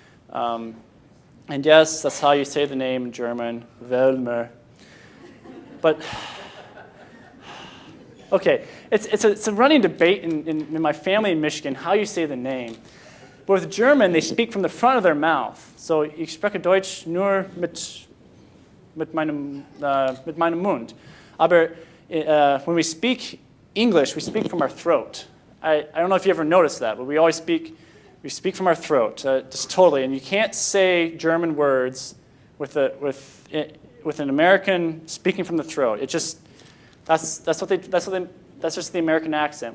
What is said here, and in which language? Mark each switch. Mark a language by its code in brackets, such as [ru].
[en] And yes, that's how you say the name in German, Woelmer. But, okay, it's a running debate in my family in Michigan, how you say the name. But with German, they speak from the front of their mouth. [de] So, ich spreche Deutsch nur mit meinem Mund. Aber [en] when we speak English, we speak from our throat. I don't know if you ever noticed that, but we speak from our throat, just totally. And you can't say German words with an American speaking from the throat. It just that's just the American accent.